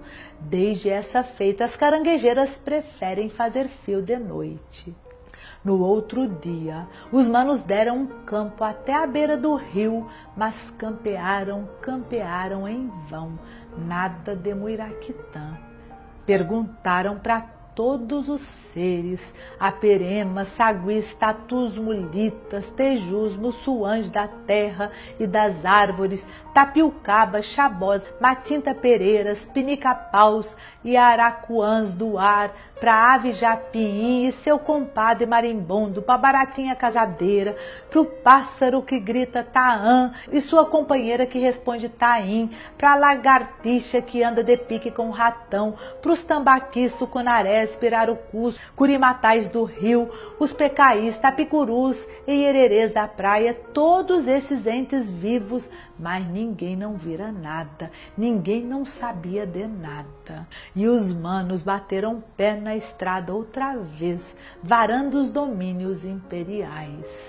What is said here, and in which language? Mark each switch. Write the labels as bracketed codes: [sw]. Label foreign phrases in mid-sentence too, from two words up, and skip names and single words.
[pt] Desde essa feita, as caranguejeiras preferem fazer fio de noite. No outro dia, os manos deram um campo até a beira do rio, mas campearam em vão, nada de Muiraquitã. Perguntaram para todos os seres, aperemas, saguis, tatus, mulitas, tejus, mussuãs da terra e das árvores, tapiucabas, xabós, matinta pereiras, pinicapaus e aracuãs do ar, para ave japim e seu compadre marimbondo, para baratinha casadeira, para o pássaro que grita taã e sua companheira que responde taim, para a lagartixa que anda de pique com o ratão, para os tambaquis, tucunarés, pirarucus, curimatais do rio, os pecaís, tapicurus e iererês da praia, todos esses entes vivos, mas ninguém não vira nada, ninguém não sabia de nada. E os manos bateram pé na estrada outra vez, varando os domínios imperiais.